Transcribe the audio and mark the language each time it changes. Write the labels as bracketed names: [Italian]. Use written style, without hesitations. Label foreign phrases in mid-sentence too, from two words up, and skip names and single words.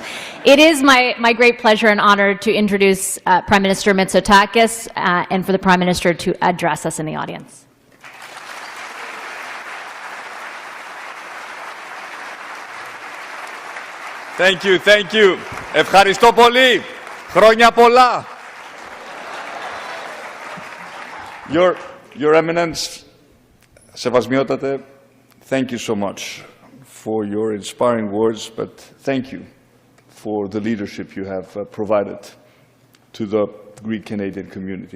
[English] It is my great pleasure and honor to introduce Prime Minister Mitsotakis and for the Prime Minister to address us in the audience. Thank you, thank you. [Greek] Ευχαριστώ πολύ. Χρόνια πολλά. [English] Your Eminence, Σεβασμιότατε, thank you so much for your inspiring words, but thank you for the leadership you have provided to the Greek-Canadian community.